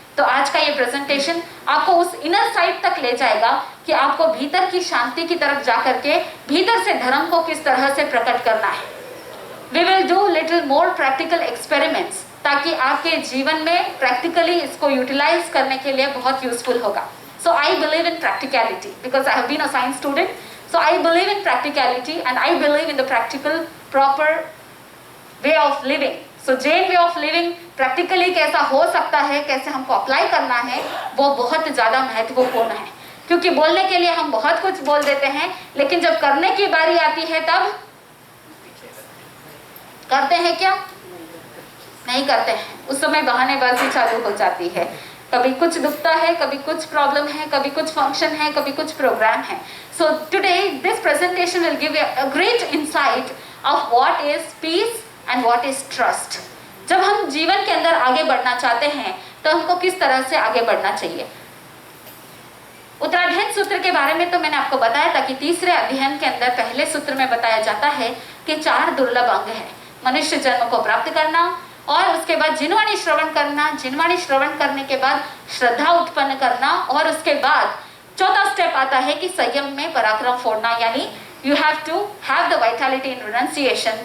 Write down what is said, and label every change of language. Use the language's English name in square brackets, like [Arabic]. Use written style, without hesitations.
[Hindi] तो आज का ये प्रेजेंटेशन आपको उस इनर साइड तक ले जाएगा कि आपको भीतर की शांति की तरफ जाकर के भीतर से धर्म को किस तरह से प्रकट करना है। [English] we will do little more practical experiments, [Hindi] ताकि आपके जीवन में प्रैक्टिकली इसको यूटिलाइज करने के लिए बहुत यूजफुल होगा। [English] So I believe in practicality because I have been a science student. So I believe in practicality and I believe in the practical, proper way of living. So Jain way of living practically [Hindi] कैसा हो सकता है, कैसे हमको apply करना है, वो बहुत ज़्यादा महत्वपूर्ण है। क्योंकि बोलने के लिए हम बहुत कुछ बोल देते हैं, लेकिन जब करने की बारी आती है तब करते हैं क्या? नहीं करते हैं। उस समय बहानेबाजी चालू हो जाती है। कभी कुछ दुखता है, कभी कुछ प्रॉब्लम है, कभी कुछ फंक्शन है, कभी कुछ प्रोग्राम है। [English] So today this presentation will give you a great insight of what is peace and what is trust. [Hindi] जब हम जीवन के अंदर आगे बढ़ना चाहते हैं तो हमको किस तरह से आगे बढ़ना चाहिए। उत्तराध्ययन सूत्र के बारे में तो मैंने आपको बताया था कि तीसरे अध्ययन के अंदर पहले सूत्र में बताया जाता है कि 4 दुर्लभ अंग है। मनुष्य जन्म को प्राप्त करना, और उसके बाद जिनवाणी श्रवण करना, जिनवाणी श्रवण करने के बाद श्रद्धा उत्पन्न करना, और उसके बाद चौथा स्टेप आता है कि संयम में पराक्रम फोड़ना, यानी [English] You have to have the vitality in renunciation.